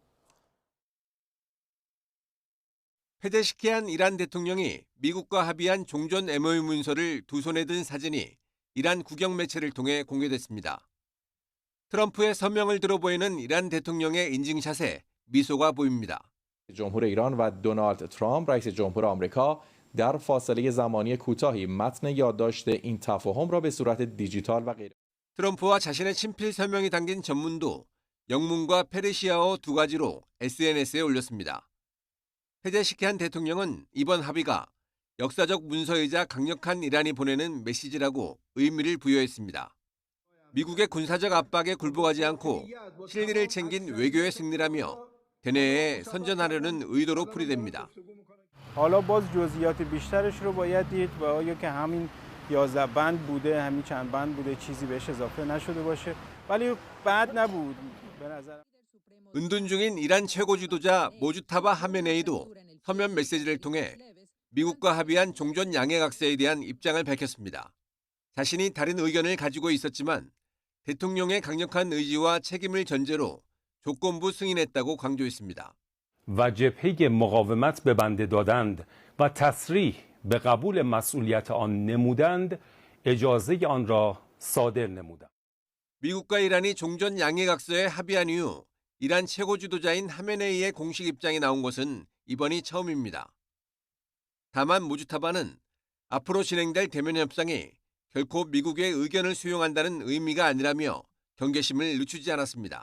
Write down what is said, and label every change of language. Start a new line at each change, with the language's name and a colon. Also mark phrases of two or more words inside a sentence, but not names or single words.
Korean: 페제시키안 이란 대통령이 미국과 합의한 종전 MOU 문서를 두 손에 든 사진이 이란 국영 매체를 통해 공개됐습니다. 트럼프의 서명을 들어 보이는 이란 대통령의 인증샷에 미소가 보입니다.
Persian: جمهور ایران و دونالد ترامپ رئیس جمهور آمریکا در فاصله زمانی کوتاهی متن یادداشت این تفاهم را به صورت دیجیتال و غیر
Korean: 트럼프와 자신의 친필 서명이 담긴 전문도 영문과 페르시아어 두 가지로 SNS에 올렸습니다. 페제시키안 대통령은 이번 합의가 역사적 문서이자 강력한 이란이 보내는 메시지라고 의미를 부여했습니다. 미국의 군사적 압박에 굴복하지 않고 실리를 챙긴 외교의 승리라며 대내에 선전하려는 의도로 풀이됩니다.
Persian: حالا باز جزئیات بیشترش رو باید دید و آیا که همین 11 بند بوده همین چند بند بوده چیزی بهش اضافه نشده باشه ولی بد نبود به نظر
Korean: 은둔 중인 이란 최고 지도자 모주타바 하메네이도 서면 메시지를 통해 미국과 합의한 종전 양해각서에 대한 입장을 밝혔습니다. 자신이 다른 의견을 가지고 있었지만 대통령의 강력한 의지와 책임을 전제로 조건부 승인했다고 강조했습니다.
Persian: و جبهه مقاومت به بنده دادند و تصریح به قبول مسئولیت آن نمودند اجازه آن را صادر نمودند.
Korean: 미국과 이란이 종전 양해각서에 합의한 이후 이란 최고 지도자인 하메네이의 공식 입장이 나온 것은 이번이 처음입니다. 다만 무주타바는 앞으로 진행될 대면 협상이 결코 미국의 의견을 수용한다는 의미가 아니라며 경계심을 늦추지 않았습니다.